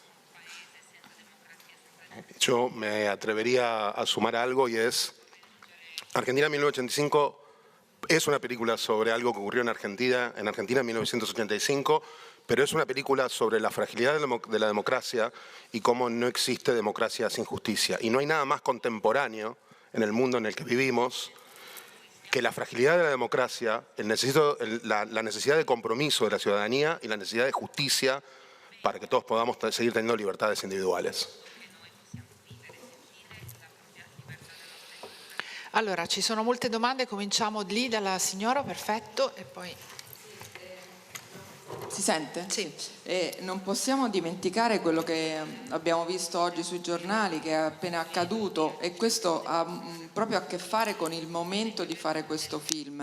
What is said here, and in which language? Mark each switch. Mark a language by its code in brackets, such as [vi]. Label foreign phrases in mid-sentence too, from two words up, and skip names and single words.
[es] Yo me atrevería a sumar algo, y es Argentina 1985 es una película sobre algo que ocurrió en Argentina en 1985, pero es una película sobre la fragilidad de la democracia y cómo no existe democracia sin justicia. Y no hay nada más contemporáneo en el mundo en el que vivimos que la fragilidad de la democracia, la necesidad de compromiso de la ciudadanía y la necesidad de justicia para que todos podamos seguir teniendo libertades individuales. [it] Allora, ci sono molte domande, cominciamo lì dalla signora, perfetto, e poi... Si sente? Sì. Non possiamo dimenticare quello che abbiamo visto oggi sui giornali, che è appena accaduto, e questo ha proprio a che fare con il momento di fare questo film.